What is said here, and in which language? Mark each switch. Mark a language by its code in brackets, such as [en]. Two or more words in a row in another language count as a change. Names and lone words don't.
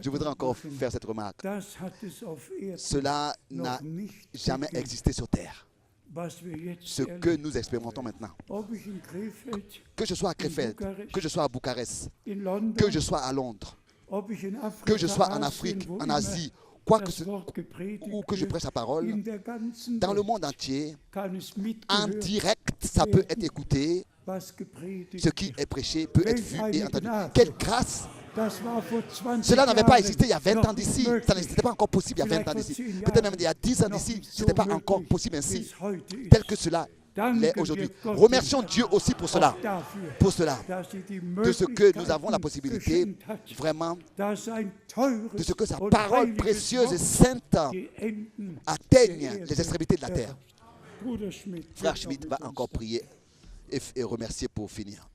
[fr] Je voudrais encore [de] machen. [fr] faire cette remarque. [de] Das hat es auf Erden [fr] Cela n'a [de] noch nicht [fr] jamais [de] gegeben, [fr] existé sur terre. [de] was wir jetzt [fr] Ce que [de] erleben. [fr] nous expérimentons maintenant. [de] Ob ich in Krefeld, [fr] Que je sois à Krefeld, Bucarest, que je sois à Bucarest, [de] in London, [fr] que je sois à Londres, [de] ob ich in Afrika, [fr] que je sois en [de] Asien, [fr] Afrique, [de] wo [fr] en [de] immer [fr] Asie, quoi que [de] das [fr] ce, [de] Wort gepredigt [fr] ou que je [de] wird, [fr] prêche la parole, [de] in der ganzen [fr] dans le [de] Welt [fr] monde entier, [de] kann es [fr] en [de] mitgehört [fr] direct, ça peut être écouté. [de] was gepredigt [fr] Ce qui [de] wird. [fr] est prêché peut être vu et entendu. Quelle grâce! [de] Das war vor 20 [fr] Cela n'avait pas [de] Jahren [fr] existé il y a 20 ans [de] noch [fr] d'ici. [de] nicht [fr] Ça [de] möglich. [fr] n'était pas encore possible il y a 20 ans [de] Vielleicht [fr] d'ici. [de] vor 10 [fr] Peut-être même [de] Jahren [fr] il y a 10 ans [de] noch [fr] d'ici, [de] nicht [fr] ce [de] so [fr] n'était pas encore [de] möglich, [fr] possible [de] wie [fr] ainsi, [de] es heute ist. [fr] tel que cela l'est aujourd'hui. Remercions Dieu aussi pour cela, de ce que nous avons la possibilité vraiment, de ce que sa parole précieuse et sainte atteigne les extrémités de la terre. Frère Schmidt va encore prier et remercier pour finir.